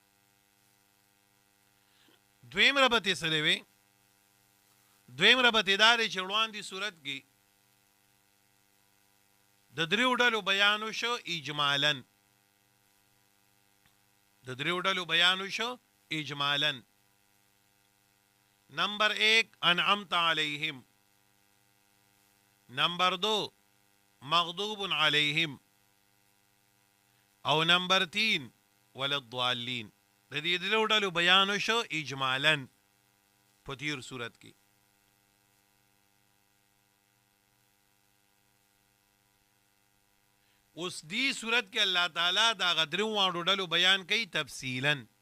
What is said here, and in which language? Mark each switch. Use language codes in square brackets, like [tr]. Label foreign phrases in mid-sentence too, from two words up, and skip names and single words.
[ps] دویم ربط یې څه دی وی؟ دویم ربط یې دا دی چې وړاندې صورت کې د دریو ډلو بیان وشو اجمالا. د دریو ډلو بیان وشو اجمالا. نمبر 1 [ar] انعمت علیہم، [ps] نمبر 2 [ar] مغضوب علیہم، [ps] او نمبر 3 وللضالین. د دې دریو ډلو بیان وشو اجمالا په تیر صورت کې. اوس دی صورت کې الله تعالی دا غدرو واړو ډلو بیان کوي تفصیلا.